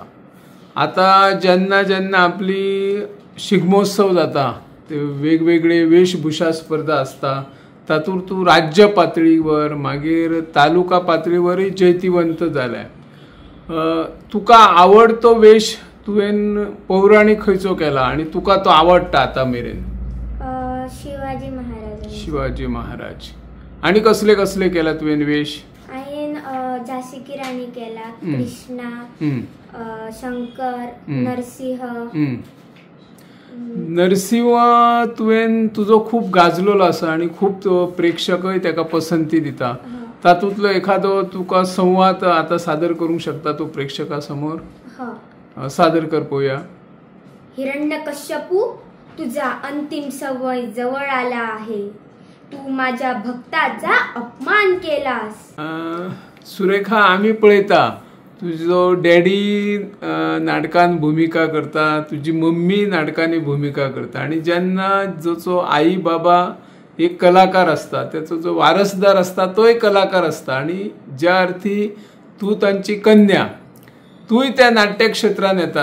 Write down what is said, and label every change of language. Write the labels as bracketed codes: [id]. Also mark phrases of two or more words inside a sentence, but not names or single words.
[kok] आता जेन्ना जेन्ना आपली शिगमोत्सव जाता ते वेगवेगळे वेशभूषा स्पर्धा असता, तातूंत तू राज्य पातळीवर मागीर तालुका पातळीवरय जैतिवंत जाल्या. तुका आवडतो वेश तुवें पौराणिक खंयचो केला आणि तुका तो आवडटा आता मेरेन? शिवाजी महाराज. शिवाजी महाराज. आणि कसले कसले केला तुवें वेश? हांवें झाशी की राणी केला, कृष्णा, शंकर, नरसिंह. नरसिंह तुवें तुजो खूप गाजलेलो आसा आणि खूप प्रेक्षकय ताका पसंती दिता. तातूंतलो एखादो तुका संवाद आता सादर करूंक शकता तू प्रेक्षका समोर? सादर कर पळोवया. [mr] हिरण्यकश्यपू, तुझा अंतिम समय जवळ आला आहे. तू माझ्या भक्ताचा अपमान केलास. [kok] सुरेखा, आम्ही पळयता तुजो डॅडी नाटकान भूमिका करता, तुजी मम्मी नाटकांनी भूमिका करता आणि जेन्ना जो आई बाबा एक कलाकार असता त्याचो जो वारसदार असता तोय कलाकार असता आणि ज्या अर्थी तू तांची कन्या, तूय त्या नाट्य क्षेत्रात येता.